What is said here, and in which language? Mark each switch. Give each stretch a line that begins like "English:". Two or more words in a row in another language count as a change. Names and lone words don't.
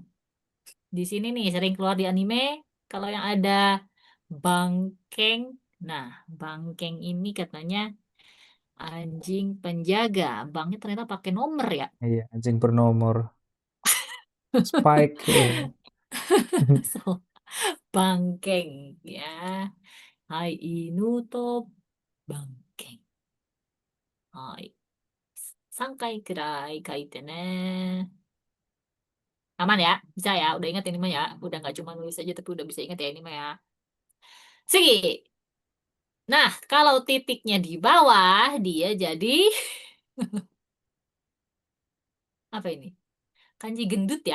Indonesian: Di sini nih sering keluar di anime kalau yang ada Bangkeng. Nah, Bangkeng ini katanya anjing penjaga. Bangnya ternyata pakai nomor ya. Iya, anjing bernomor. Spike. So, Bangkeng ya.
Japanese: はい、犬と番犬. Hai. 3 回くらい書いてね.
Indonesian: Aman ya? Bisa ya? Udah ingat ini mah ya? Udah nggak cuma nulis aja tapi udah bisa ingat ya ini mah ya. Sigi. Nah, kalau titiknya di bawah dia jadi apa ini? Kanji gendut ya?